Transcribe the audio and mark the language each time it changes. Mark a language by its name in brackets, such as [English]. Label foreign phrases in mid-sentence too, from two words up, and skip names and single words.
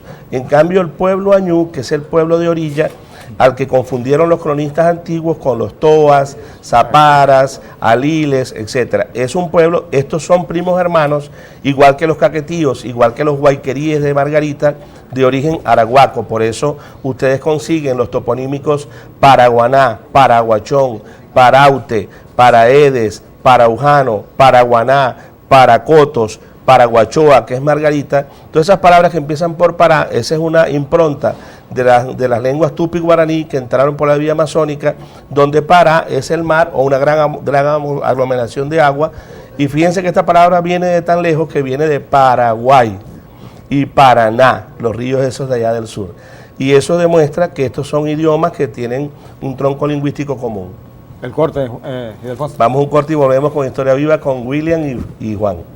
[Spanish] En cambio, el pueblo añú, que es el pueblo de orilla, al que confundieron los cronistas antiguos con los toas, zaparas, aliles, etc. Es un pueblo, estos son primos hermanos, igual que los caquetíos, igual que los guayqueríes de Margarita, de origen arahuaco. Por eso ustedes consiguen los toponímicos Paraguaná, Paraguachón, Paraute, Paraedes, Paraujano, Paraguaná, Paracotos, Paraguachoa, que es Margarita. Todas esas palabras que empiezan por Pará, esa es una impronta de las lenguas tupi guaraní que entraron por la vía amazónica, donde Pará es el mar o una gran aglomeración de agua. Y fíjense que esta palabra viene de tan lejos que viene de Paraguay y Paraná, los ríos esos de allá del sur. Y eso demuestra que estos son idiomas que tienen un tronco lingüístico común. El corte, Ildefonso. Vamos a un corte y volvemos con Historia Viva con William y Juan.